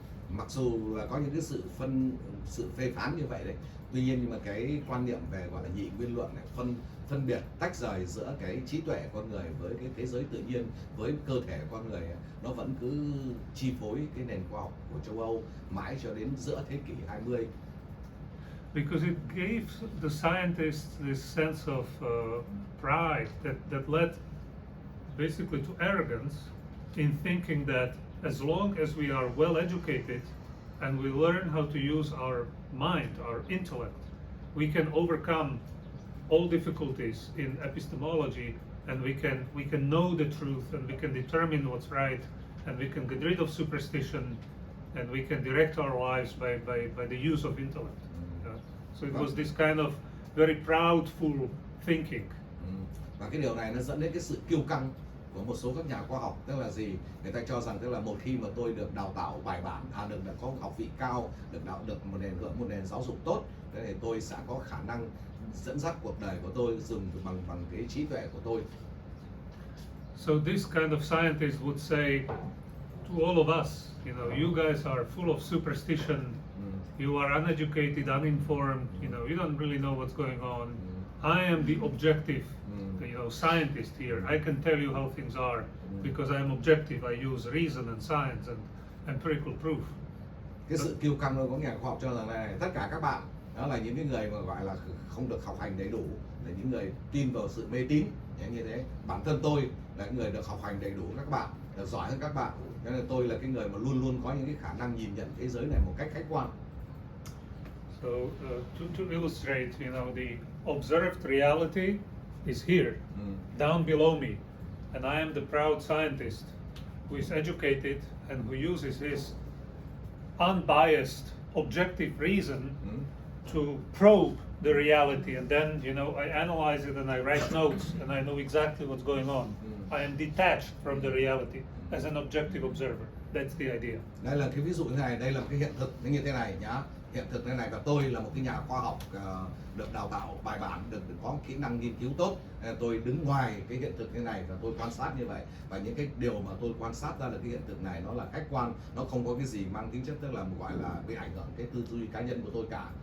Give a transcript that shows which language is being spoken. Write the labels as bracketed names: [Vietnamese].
[Vietnamese] Mặc dù là có những cái sự phê phán như vậy đấy, tuy nhiên nhưng mà cái quan niệm về gọi là nhị nguyên luận này, phân biệt tách rời giữa cái trí tuệ con người với cái thế giới tự nhiên, với cơ thể con người, nó vẫn cứ chi phối cái nền khoa học của châu Âu mãi cho đến giữa thế kỷ 20. [English] Because it gave the scientists this sense of pride that led basically to arrogance in thinking that as long as we are well educated and we learn how to use our mind, our intellect, we can overcome all difficulties in epistemology, and we can know the truth, and we can determine what's right, and we can get rid of superstition, and we can direct our lives by the use of intellect. So it was this kind of very proudful thinking. [Vietnamese] Và cái điều này nó dẫn đến cái sự kiêu căng của một số các nhà khoa học, tức là gì? Người ta cho rằng tức là một khi mà tôi được đào tạo bài bản, được có học vị cao, được một nền giáo dục tốt, thế thì tôi sẽ có khả năng dẫn dắt cuộc đời của tôi dùng bằng cái trí tuệ của tôi. [English] So this kind of scientists would say to all of us, you guys are full of superstition. You are uneducated, uninformed. You don't really know what's going on. I am the objective, scientist here. I can tell you how things are because I am objective. I use reason and science and empirical proof. [Vietnamese] Cái sự kiêu căng của nhà khoa học cho rằng này, tất cả các bạn đó là những cái người mà gọi là không được học hành đầy đủ, là những người tin vào sự mê tín như thế. Bản thân tôi là người được học hành đầy đủ, các bạn được giỏi hơn các bạn, cho nên tôi là cái người mà luôn luôn có những cái khả năng nhìn nhận thế giới này một cách khách quan. [English] So to illustrate, the observed reality is here, down below me, and I am the proud scientist who is educated and who uses his unbiased, objective reason to probe the reality, and then I analyze it and I write notes and I know exactly what's going on. I am detached from the reality as an objective observer. That's the idea. [Vietnamese] Đây là cái ví dụ như này, đây là cái hiện thực như thế này nhá. hiện thực thế này, và tôi là một cái nhà khoa học được đào tạo bài bản, được có kỹ năng nghiên cứu tốt. Tôi đứng ngoài cái hiện thực thế này và tôi quan sát như vậy, và những cái điều mà tôi quan sát ra là cái hiện thực này nó là khách quan, nó không có cái gì mang tính chất tức là gọi là bị ảnh hưởng cái tư duy cá nhân của tôi cả.